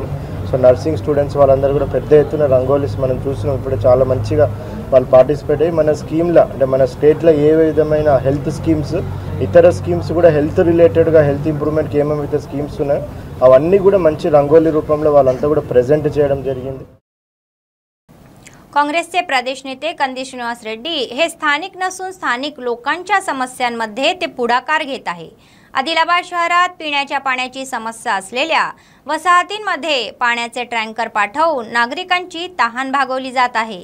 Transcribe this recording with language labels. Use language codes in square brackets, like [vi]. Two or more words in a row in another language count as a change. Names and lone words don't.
[te] సో [en] nursing students [te] వాళ్ళందరూ కూడా పెద్ద ఎత్తున రంగోలీస్ మనం చూసినాం. ఇప్పుడు చాలా మంచిగా వాళ్ళు పార్టిసిపేట్ అయ్యి మన స్కీమ్లో అంటే మన స్టేట్లో ఏ విధమైన [en] health schemes [te] ఇతర స్కీమ్స్ కూడా [en] health relatedగా health improvementకి [te] ఏమేమైతే స్కీమ్స్ ఉన్నాయో అవన్నీ కూడా మంచి రంగోలీ రూపంలో వాళ్ళంతా కూడా प्रेझेंट చేయడం జరిగింది. [mr] काँग्रेसचे प्रदेश नेते कंदी श्रीनिवास रेड्डी हे स्थानिक नसून स्थानिक लोकांच्या समस्यांमध्ये ते पुढाकार घेत आहे. आदिलाबाद शहरात पिण्याच्या पाण्याची समस्या असलेल्या वसाहतींमध्ये पाण्याचे टँकर पाठवून नागरिकांची तहान भागवली जात आहे.